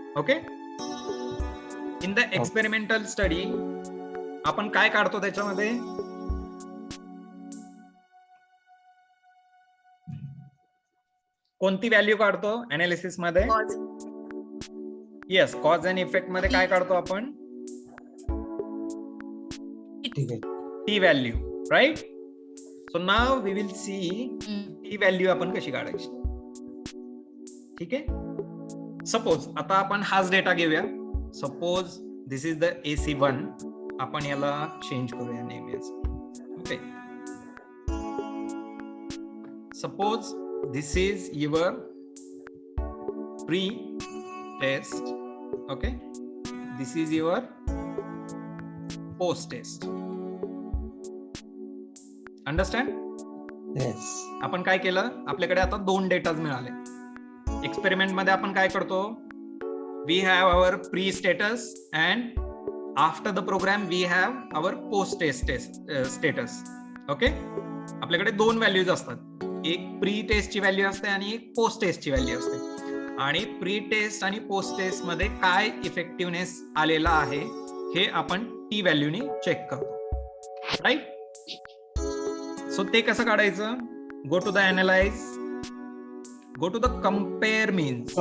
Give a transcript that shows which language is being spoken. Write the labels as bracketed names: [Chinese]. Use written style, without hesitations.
[English] okay, in the experimental study [Marathi] आपण काय काढतो त्याच्यामध्ये? कोणती व्हॅल्यू काढतो अनालिसिस मध्ये? येस, कॉज अँड इफेक्ट मध्ये काय काढतो आपण? ठीक आहे. T value, right? [English] so now we will see T value [Marathi] आपण कशी काढायची. ठीक आहे, सपोज आता आपण हाच डेटा घेऊया. [English] Suppose this is the AC1. [Marathi] आपण याला चेंज करूया नेहमीच. [English] Okay, suppose this is your pre-test. Okay, this is your post-test. Understand? Yes. [Marathi] आपण काय केलं, आपल्याकडे आता 2 डेटाज मिळाले. एक्सपेरिमेंट मध्ये आपण काय करतो? [English] We have our pre-status and after the program we have our post-test status. [Marathi] Okay, आपल्याकडे 2 व्हॅल्यूज असतात. एक प्री टेस्टची व्हॅल्यू असते आणि एक पोस्ट टेस्टची व्हॅल्यू असते. आणि प्री टेस्ट आणि पोस्ट टेस्ट मध्ये काय इफेक्टिव्हनेस आलेला आहे हे आपण टी व्हॅल्यूने चेक करतो, राईट? सो ते कसं काढायचं? [English] Go to the analyse, go to the compare means.